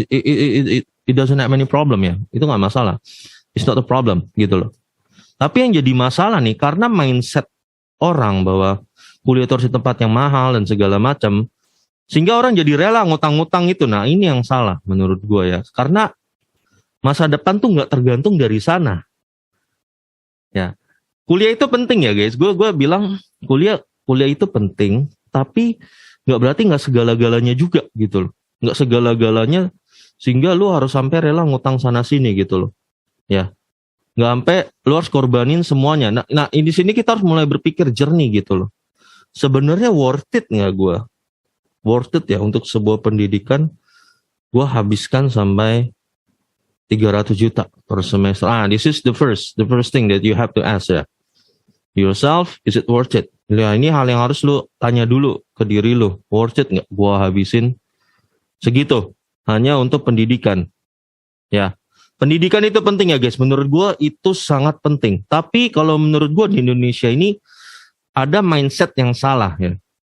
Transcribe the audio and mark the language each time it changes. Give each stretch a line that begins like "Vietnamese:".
English: It doesn't have any problem ya,
Indonesian: itu nggak masalah.
English: It's not a problem
Indonesian: gitu loh. Tapi yang jadi masalah nih karena mindset orang bahwa kuliah itu harus di tempat yang mahal dan segala macam, sehingga orang jadi rela ngutang-ngutang itu. Nah ini yang salah menurut gue ya, karena masa depan tuh nggak tergantung dari sana. Ya, kuliah itu penting ya guys. Gue bilang kuliah itu penting, tapi nggak berarti nggak segala-galanya juga gitu loh. Nggak segala-galanya sehingga lu harus sampai rela ngutang sana sini gitu loh. Ya, nggak sampai lu harus korbanin semuanya. Nah di sini kita harus mulai berpikir jernih gitu loh. Sebenarnya worth it nggak gue? Worth it ya untuk sebuah pendidikan gue habiskan sampai 300 juta per semester.
English: This is the first thing that you have to ask ya. Yourself, is it worth it?
Indonesian: Ya, ini hal yang harus lu tanya dulu ke diri lu. Worth it nggak gue habisin segitu hanya untuk pendidikan? Ya. Pendidikan itu penting ya guys, menurut gue itu sangat penting. Tapi kalau menurut gue di Indonesia ini ada mindset yang salah ya.